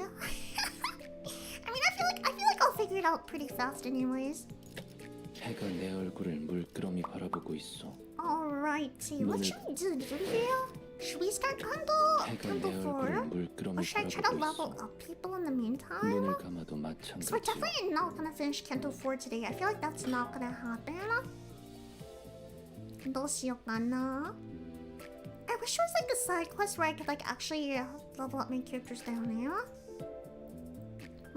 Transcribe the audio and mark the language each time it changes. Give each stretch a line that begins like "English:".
English: I mean, I feel like I'll figure it out pretty fast anyways.
Korean: 해가 내 얼굴을 물끄러미 바라보고 있어.
English: Alrighty, what should we do, Julia? Should we start Canto 4? Or should I try to level up people in the meantime?
Korean: 눈을 감아도
English: So we're
Korean: 마찬가지야.
English: definitely not gonna finish Canto 4 today. I feel like that's not gonna happen.
Japanese: どうしようかな?
English: I wish there was like a side quest where I could like actually level up my characters down here. Mate.